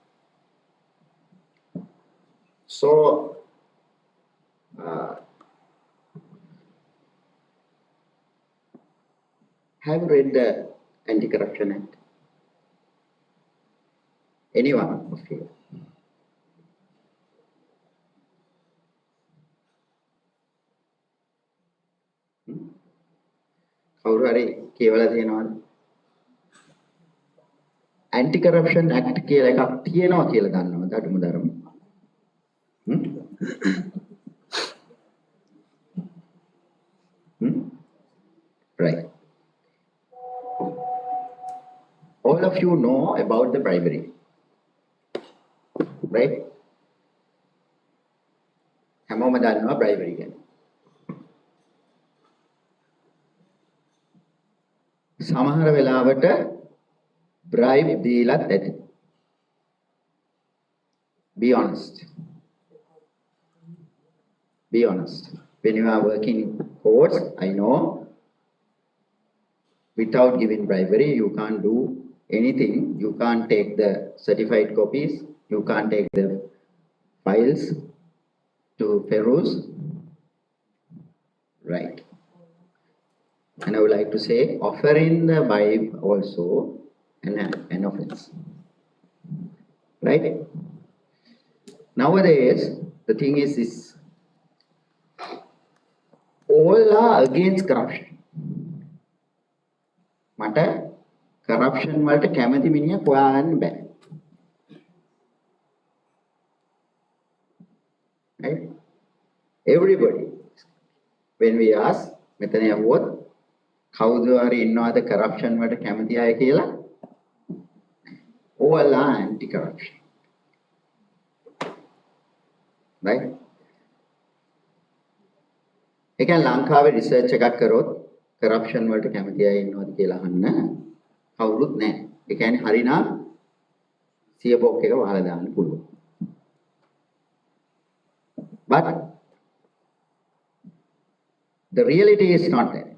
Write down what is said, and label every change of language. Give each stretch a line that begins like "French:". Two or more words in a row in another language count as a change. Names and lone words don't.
English: So, have you read the Anti-Corruption Act? Anyone of you?
Sinhala: කවුරු හරි කියවලා තියෙනවද? Anti-Corruption Act කියලා එකක් තියෙනවා කියලා දන්නවද අඩුම තරම?
English: Right. All of you know about the bribery, right?
Sinhala: හැමෝම දන්නවා bribery ගැන. සමහර වෙලාවට bribe දීලත් ඇති.
English: Be honest. Be honest. When you are working in courts, I know without giving bribery, you can't do anything. You can't take the certified copies. You can't take the files to peruse. Right. And I would like to say, offering the bribe also an offense. Right? Nowadays, the thing is this. All are against corruption.
Sinhala: මට corruption වලට කැමති මිනිහා හොයාගන්න බෑ.
English: Right? Everybody. When we ask,
Sinhala: මෙතන යවුවොත් කවුද හරි ඉන්නවද corruption වලට කැමති අය කියලා?
English: All are anti-corruption. Right?
Sinhala: ඒ කියන්නේ ලංකාවේ රිසර්ච් එකක් කරොත් corruption වලට කැමති අය ඉන්නවද කියලා අහන්න කවුරුත් නැහැ. ඒ කියන්නේ හරිනම් සිය බොක් එක වහලා දාන්න පුළුවන්.
English: But the reality is not that.